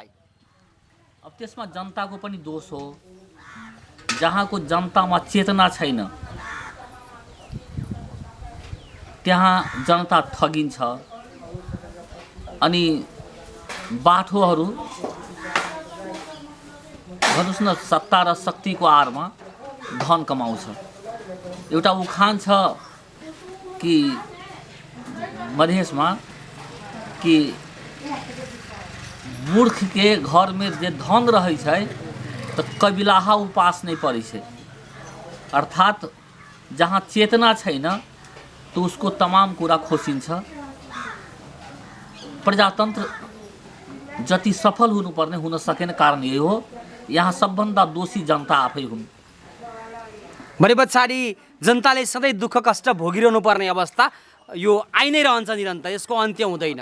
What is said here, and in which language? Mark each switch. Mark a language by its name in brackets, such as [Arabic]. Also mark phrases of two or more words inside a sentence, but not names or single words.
[Nepali] अब त्यसमा जनताको पनि दोष हो। जहाँको जनतामा चेतना छैन त्यहाँ जनता ठगिन्छ अनि बाठोहरू भन्नुस् न सत्ता र शक्तिको आरमा धन कमाउँछ। एउटा उखान छ कि मधेशमा कि [Maithili] मूर्ख के घर में जे धन रहे छै तो कबिलाहा उपास नहीं पड़े छै। [Nepali] अर्थात जहाँ चेतना छैन तो उसको तमाम कुरा खोसिन्छ। प्रजातन्त्र जति सफल हुनुपर्ने हुन सकेन कारण यही हो, यहाँ सबभन्दा दोषी जनता आफै हुन्। भने पछाडि जनताले सधैँ दुःख कष्ट भोगिरहनु पर्ने अवस्था यो आइ नै रहन्छ निरन्तर, यसको अन्त्य हुँदैन।